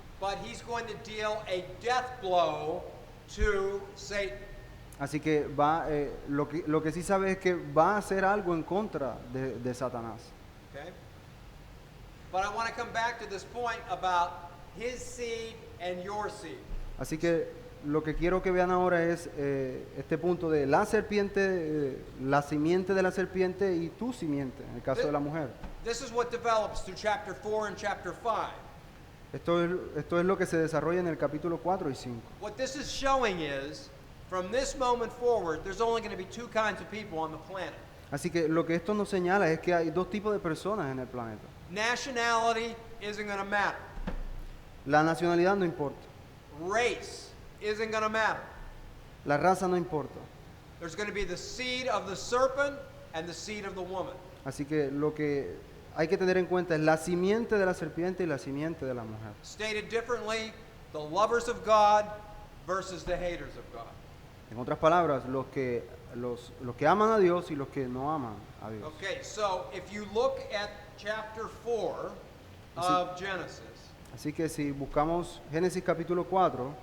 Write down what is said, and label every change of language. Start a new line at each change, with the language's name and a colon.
English: but he's going to deal a death blow to Satan.
Spanish: Así que lo que sí sabe es que va a hacer algo en contra de Satanás.
English: Okay? But I want to come back to this point about his seed and your seed.
Spanish: Así que lo que quiero que vean ahora es este punto de la serpiente, la simiente de la serpiente y tu simiente, en el caso de la mujer.
English: This is what develops through chapter 4 and chapter 5.
Spanish: Esto es lo que se desarrolla en el capítulo 4 y 5.
English: What this is showing is, from this moment forward, there's only going to be two kinds of people on the planet.
Spanish: Así que lo que esto nos señala es que hay dos tipos de personas en el planeta.
English: Nationality isn't going to matter.
Spanish: La nacionalidad no importa,
English: Race isn't going to matter.
Spanish: la raza no importa,
English: There's going to be the seed of the serpent and the seed of the woman.
Spanish: Así que lo que hay que tener en cuenta es la simiente de la serpiente y la simiente de la mujer.
English: Stated differently, the lovers of God versus the haters of God.
Spanish: En otras palabras, los que aman a Dios y los que no aman a Dios.
English: Okay, so if you look at chapter 4 of Genesis,
Spanish: Así que si buscamos Génesis capítulo 4,